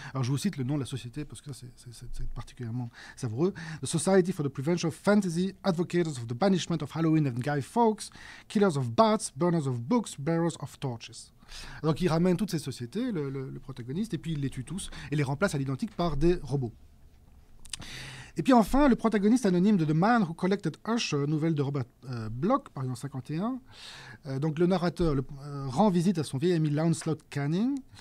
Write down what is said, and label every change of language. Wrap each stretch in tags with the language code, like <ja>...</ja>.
<fr>Alors je vous cite le nom de la société parce que c'est particulièrement savoureux.</fr> <en>The Society for the Prevention of Fantasy, Advocates of the Banishment of Halloween and Guy Fawkes, Killers of Bats, Burners of Books, Bearers of Torches.</en> <fr>Donc il ramène toutes ces sociétés, le protagoniste, et puis il les tue tous et les remplace à l'identique par des robots. Et puis enfin, le protagoniste anonyme de The Man Who Collected Usher, nouvelle de Robert Bloch, par exemple 51. Donc le narrateur rend visite à son vieil ami Lancelot Canning.</fr>